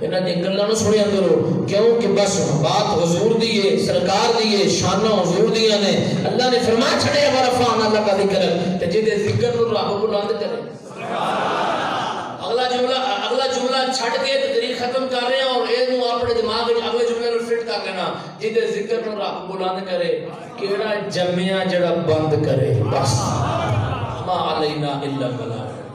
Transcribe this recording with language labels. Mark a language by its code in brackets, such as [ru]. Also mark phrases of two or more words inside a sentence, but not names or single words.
[pa] نے گلاں نو سنیا کرو کیوں کہ بس بات حضور دی ہے سرکار دی ہے شاناں حضور دیاں نے اللہ نے فرمایا چھڑے [ar] ورفعنا لک ذکر [pa] تے جے ذکر نو رب بلند کرے اگلا جملہ چھڑ کے تقریر ختم کر رہے ہیں اور اے نو اپنے دماغ وچ اگلے جملے نو فٹ کر لینا جے ذکر نو رب بلند کرے کیڑا جمیا جڑا بند کرے بس [ar] ما علینا الا البلاغ